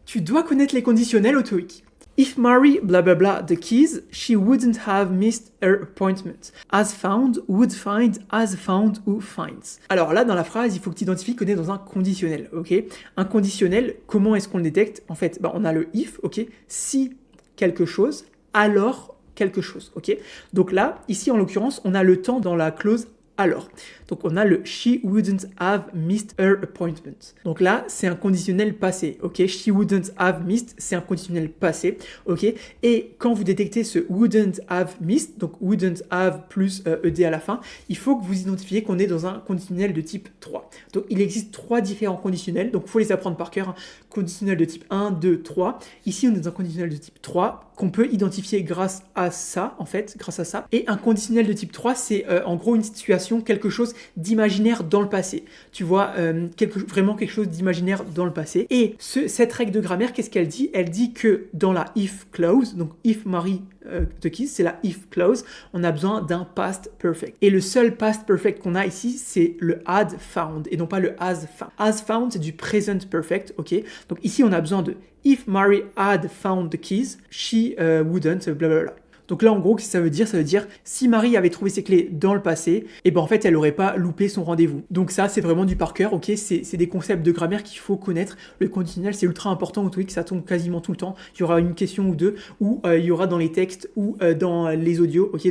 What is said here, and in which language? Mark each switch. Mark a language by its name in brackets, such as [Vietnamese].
[French] Tu dois connaître les conditionnels au TOEIC. [English] If Mary blah blah blah the keys, she wouldn't have missed her appointment. As found, would find, as found, who finds. [French] Alors là, dans la phrase, il faut que tu identifies qu'on est dans un conditionnel, ok? Un conditionnel, comment est-ce qu'on le détecte? En fait, on a le if, ok? Si quelque chose, alors quelque chose, ok? Donc là, ici en l'occurrence, on a le temps dans la clause alors. Donc on a le [English] she wouldn't have missed her appointment. [French] Donc là, c'est un conditionnel passé, ok? [English] She wouldn't have missed, [French] c'est un conditionnel passé, ok? Et quand vous détectez ce [English] wouldn't have missed, [French] donc wouldn't have plus ed à la fin, il faut que vous identifiez qu'on est dans un conditionnel de type 3. Donc il existe 3 différents conditionnels, donc il faut les apprendre par cœur. Hein. Conditionnel de type 1, 2, 3. Ici, on est dans un conditionnel de type 3 qu'on peut identifier grâce à ça, en fait, grâce à ça. Et un conditionnel de type 3, c'est en gros une situation, quelque chose d'imaginaire dans le passé. Tu vois, vraiment quelque chose d'imaginaire dans le passé. Et cette règle de grammaire, qu'est-ce qu'elle dit? Elle dit que dans la if clause, donc [English] if Mary the keys, [French] c'est la if clause, on a besoin d'un past perfect. Et le seul past perfect qu'on a ici, c'est le [English] had found [French] et non pas le [English] has found. Has found, [French] c'est du present perfect, ok? Donc ici, on a besoin de [English] if Mary had found the keys, she wouldn't, blablabla. [French] Donc là, en gros, qu'est-ce que ça veut dire? Ça veut dire, si Marie avait trouvé ses clés dans le passé, et ben en fait, elle n'aurait pas loupé son rendez-vous. Donc ça, c'est vraiment du par cœur, ok? C'est des concepts de grammaire qu'il faut connaître. Le conditionnel, c'est ultra important au TOEIC, ça tombe quasiment tout le temps. Il y aura une question ou deux, ou il y aura dans les textes, ou dans les audios, ok?